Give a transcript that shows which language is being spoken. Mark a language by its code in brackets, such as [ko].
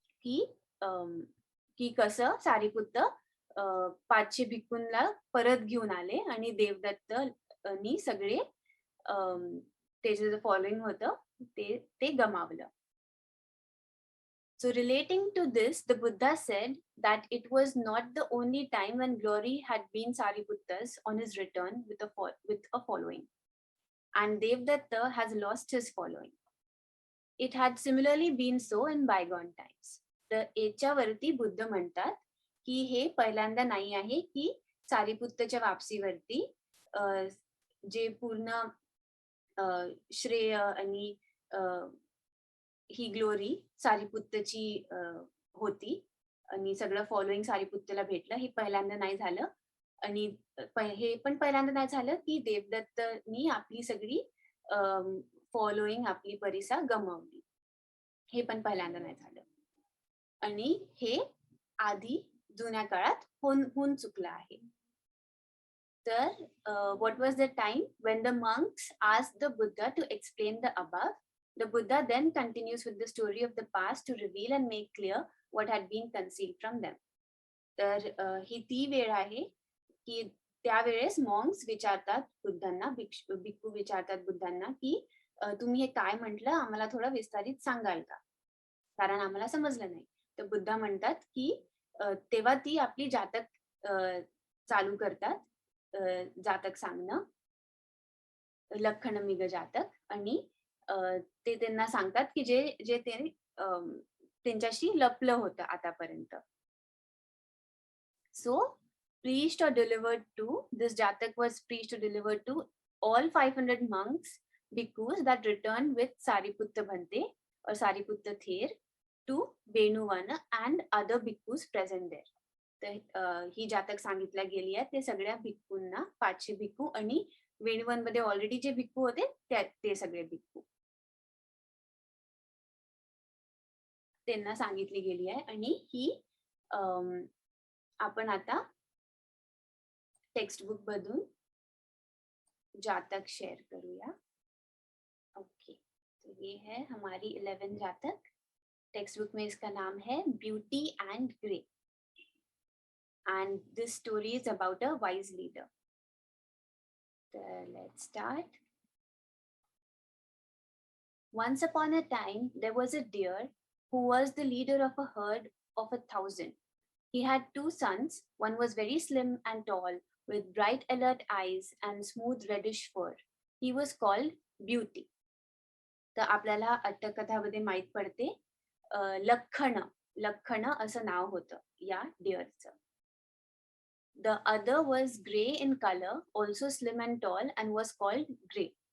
[mr] की कसं सारीपुत्त 500 भिक्खूंना परत घेऊन आले आणि देवदत्तनी सगळे त्याचे जे फॉलोइंग होतं ते गमावलं. [en] So relating to this, the Buddha said that it was not the only time when glory had been Sariputta's on his return with a following, and Devdatta has lost his following. It had similarly been so in bygone times. [mr] तर याच्यावरती बुद्ध म्हणतात की हे पहिल्यांदा नाही आहे की सारीपुत्तच्या वापसीवरती जे पूर्ण श्रेय आणि ही ग्लोरी सारीपुत्तची होती आणि सगळं फॉलोइंग सारीपुत्तला भेटलं. हे पहिल्यांदा नाही झालं आणि हे पण पहिल्यांदा नाही झालं की देवदत्तनी आपली सगळी फॉलोइंग आपली परिसा गमावली. हे पण पहिल्यांदा नाही झालं आणि हे आधी जुन्या काळात होऊन चुकलं आहे. तर [en] what was the time when the monks asked the Buddha to explain the above? The Buddha then continues with the story of the past to reveal and make clear what had been concealed from them. [mr] तर ही ती वेळ आहे की त्यावेळेस Monks विचारतात बुद्धांना, भिक्खू विचारतात बुद्धांना की तुम्ही हे काय म्हटलं, आम्हाला थोडं विस्तारित सांगाल का, कारण आम्हाला समजलं नाही. तर बुद्धा म्हणतात की तेव्हा ती आपली जातक चालू करतात, जातक सांगणं, लक्षण मिग जातक, आणि ते त्यांना सांगतात की जे ते त्यांच्याशी लपलं होतं आतापर्यंत. [en] So preached or delivered to, this jatak was preached or delivered to all 500 monks, bhikkhus that returned with Sariputta Bhante or Sariputta Ther to Venuvana and other bhikkhus present there. [mr] तर ही जातक सांगितल्या गेली आहे ते सगळ्या भिक्खूंना, 500 भिक्खू आणि वेणुवन मध्ये ऑलरेडी जे भिक्खू होते ते सगळे भिक्खू त्यांना सांगितली गेली आहे. आणि ही आपण आता टेक्स्ट बुक मधून जातक शेयर करूया. [hi] ओके, तो ये है हमारी 11 जातक. टेक्स्ट बुक में इसका नाम है beauty and grey, [en] and this story is about a wise leader. Let's start. Once upon a time, there was a deer who was the leader of a herd of 1,000. He had 2 sons. One was very slim and tall, with bright alert eyes and smooth reddish fur. He was called Beauty. [mr] तर आपल्याला अट्टकथामध्ये माहित पडते लखन असं नाव होतं या डिअरचं. [en] The other was gray in color, also slim and tall, and was called Grey.